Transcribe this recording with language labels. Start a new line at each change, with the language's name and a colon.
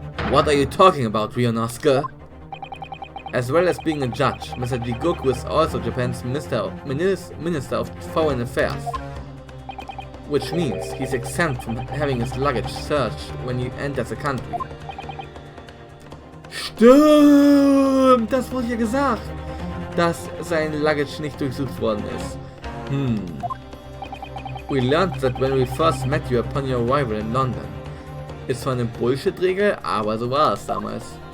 English: What are you talking about, Ryonosuke? As well as being a judge, Mr. Jigoku is also Japan's Minister of Foreign Affairs. Which means he's exempt from having his luggage searched when he enters the country.
German: Stimmt! Das wurde ja gesagt, dass sein Luggage nicht durchsucht worden ist.
English: We learned that when we first met you upon your arrival in London.
German: Ist zwar eine Bullshit-Regel, aber so war es damals.